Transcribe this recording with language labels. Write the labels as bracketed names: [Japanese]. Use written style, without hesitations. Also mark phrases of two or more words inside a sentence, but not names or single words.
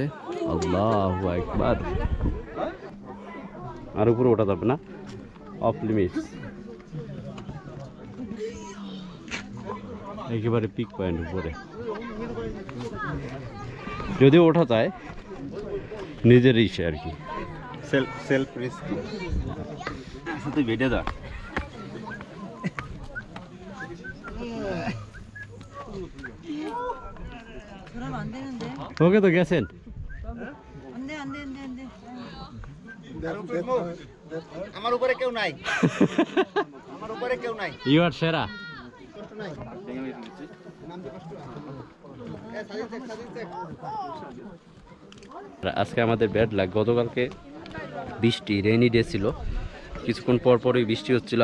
[Arabic] الله أكبر, [Bangla] আর উপরে ওঠা যাবে না, [English] off limits. [Bangla] একেবারে [English] peak point [Bangla] উপরে, যদিও ওঠা যায় নিজের ইসে আর কি, [English] self risk. [Bangla] তুই বেটে যা। [Korean] 그러면 안 되는데. [Bangla] ওকে তো গেছেন। [Korean] 안 돼. [Bangla] আমার উপরে কেউ নাই। আমার উপরে কেউ নাই। [English] you are [Bangla] সেরা। আজকে আমাদের [English] bad luck, [Bangla] গতকালকে বৃষ্টি, [English] rainy day [Bangla] ছিল, কিছুক্ষণ পরই বৃষ্টি হচ্ছিল।